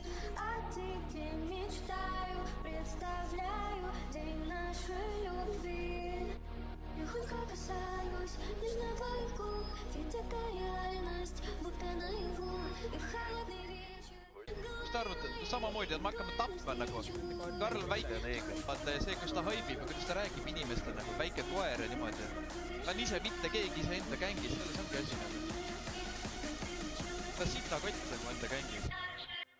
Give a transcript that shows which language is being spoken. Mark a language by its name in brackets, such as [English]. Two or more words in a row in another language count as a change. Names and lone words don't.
[Russian] О тебе мечтаю, представляю день нашей любви. Легонько касаюсь нежно твоих губ, ведь это реальность, будто наяву. И в холодный вечер. [Estonian] Mis te arvate, et samamoodi, et me hakkame tapma nagu Karl väike neegrit, vaata see, kus ta haibib ja kuidas ta räägib inimestele nagu väike koer ja niimoodi. Ta on ise mitte keegi ise enda gängis, selles ongi asi nagu. Ta sita kott nagu enda gängis.